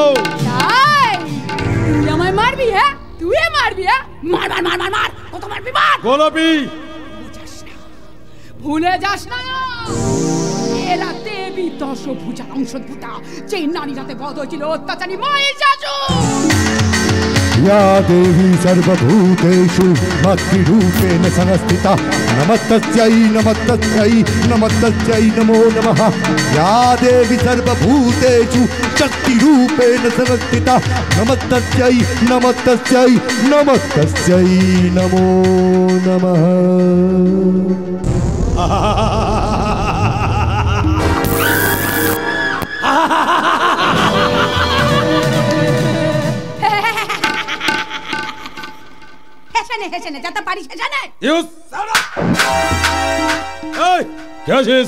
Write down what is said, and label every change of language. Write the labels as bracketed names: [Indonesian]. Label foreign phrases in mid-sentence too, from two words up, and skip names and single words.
[Bangla] তাই তুই আমায় মারবি? হ্যাঁ, তুই মারবি? হ্যাঁ, মার মার মার মার মার, কত মারবি মার। গোলাপি, ভুলে যাস না, এরা দেবী দশভুজার অংশভূতা, যে নারী রাতে বধ হয়েছিল অত্যাচারী মায়ের জাজু। [Sanskrit] या देवी सर्वभूतेषु भक्तिरूपेण संस्थिता नमस्तस्यै नमस्तस्यै नमस्तस्यै नमो नमः। या देवी सर्वभूतेषु शक्तिरूपेण संस्थिता नमस्तस्यै नमस्तस्यै नमस्तस्यै नमो नमः। [Bangla] হেসেনে যাতে পারিস হেসেনে। এই কে আছিস?